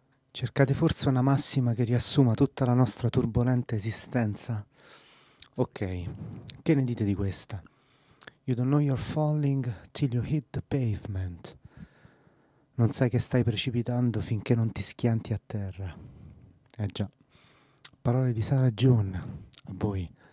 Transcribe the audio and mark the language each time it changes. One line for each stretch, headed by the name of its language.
Italian: Cercate forse una massima che riassuma tutta la nostra turbolenta esistenza? Ok, che ne dite di questa?
English: You don't know you're falling till you hit the pavement.
Italian: Non sai che stai precipitando finché non ti schianti a terra. Eh già, parole di Sarah June, a voi.